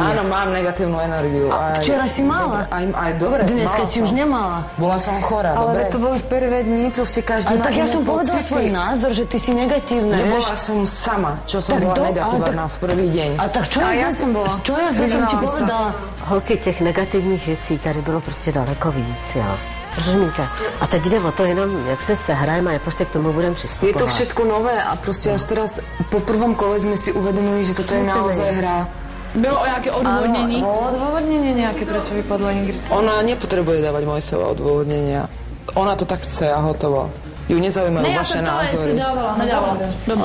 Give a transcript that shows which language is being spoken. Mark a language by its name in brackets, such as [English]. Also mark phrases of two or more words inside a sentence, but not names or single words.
[Slovak] Áno, mám negatívnu energiu. A včera si mala. Dobre, dneska si už nemala. Bola som chorá, dobre? Ale to boli prvé dni, proste každý má tak ja som povedala svoj názor, že ty si negatívna. Nebola som sama, čo som bola negatívna v prvý deň. A tak čo ja som bola? Čo ja som ti povedala? [Czech] Holky, těch negativních věcí tady bylo prostě daleko víc, jo. Rozumíte? A teď jde o to jenom, jak se sehrajeme a prostě k tomu budeme přistupovat. [Slovak] Je to všetko nové a prostě až teraz po prvom kole jsme si uvedomili, že toto je naozaj hra. [Czech] Bylo o nějaké odvodnění? Odvodnění nějaké, [Slovak] prečo vypadla Ingrid? Ona nepotrebuje dávať Mojsova odôvodnenia. Ona to tak chce a hotovo. Ju nezaujímajú vaše názory. Nedávala. Dobre.